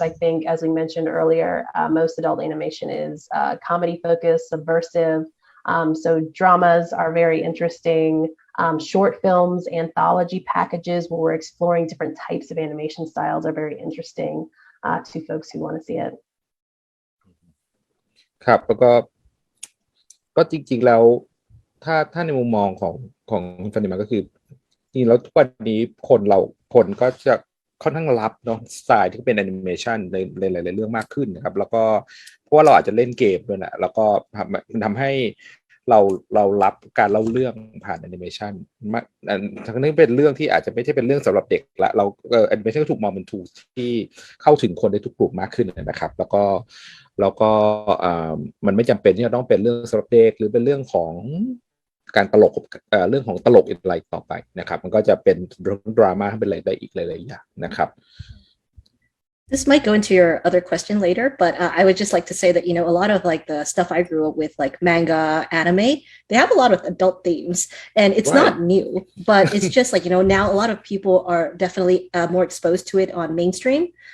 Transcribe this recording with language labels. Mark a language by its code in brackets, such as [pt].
[en] I think, as we mentioned earlier, most adult animation is comedy focused, subversive. So dramas are very interesting. Short films, anthology packages where we're exploring different types of animation styles are very interesting to folks who want to see it. [th] ครับแล้วก็จริงๆแล้วถ้าในมุมมองของฟานิมาก็คือจริงแล้วทุกวันนี้คนก็จะค่อนข้างรับเนาะสไตล์ที่เป็นแอนิเมชันในหลายๆเรื่องมากขึ้นนะครับแล้วก็เพราะว่าเราอาจจะเล่นเกมด้วยนะแล้วก็มันทำให้เรารับการเล่าเรื่องผ่านแอนิเมชันมากทั้งนี้เป็นเรื่องที่อาจจะไม่ใช่เป็นเรื่องสำหรับเด็กละเราแอนิเมชันก็ถูกมองเป็นทูที่เข้าถึงคนได้ทุกกลุ่มมากขึ้นนะครับแล้วก็ มันไม่จำเป็นที่จะต้องเป็นเรื่องสำหรับเด็กหรือเป็นเรื่องของการตลกเรื่องของตลกอะไรต่อไปนะครับมันก็จะเป็นเรื่องดราม่าเป็นอะไรได้อีกหลายๆอย่างนะครับ [en] This might go into your other question later, but I would just like to say that, a lot of like the stuff I grew up with, like manga, anime, they have a lot of adult themes and it's not new, but it's just like, now a lot of people are definitely more exposed to it on mainstream.